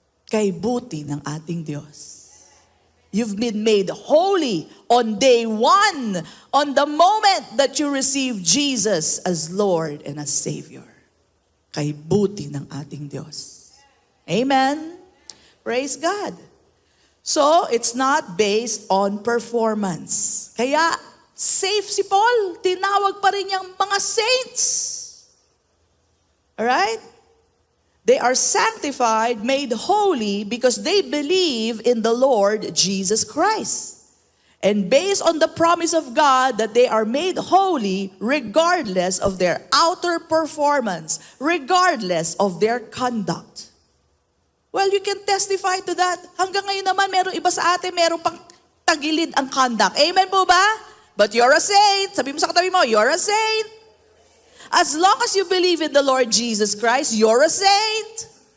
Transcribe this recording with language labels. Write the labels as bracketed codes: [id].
[tl] Kay buti ng ating Diyos. [en] You've been made holy on day one, on the moment that you receive Jesus as Lord and as Savior. [tl] Kay buti ng ating Diyos. Amen? [en] Praise God. So, it's not based on performance. [tl] Kaya, safe si Paul. Tinawag pa rin niyang mga saints. Alright? [en] They are sanctified, made holy because they believe in the Lord Jesus Christ. And based on the promise of God that they are made holy regardless of their outer performance, regardless of their conduct. Well, you can testify to that. [tl] Hanggang ngayon naman, meron iba sa atin, meron pang tagilid ang conduct. Amen po ba? [en] But you're a saint. [tl] Sabi mo sa katabi mo, [en] you're a saint. As long as you believe in the Lord Jesus Christ, you're a saint.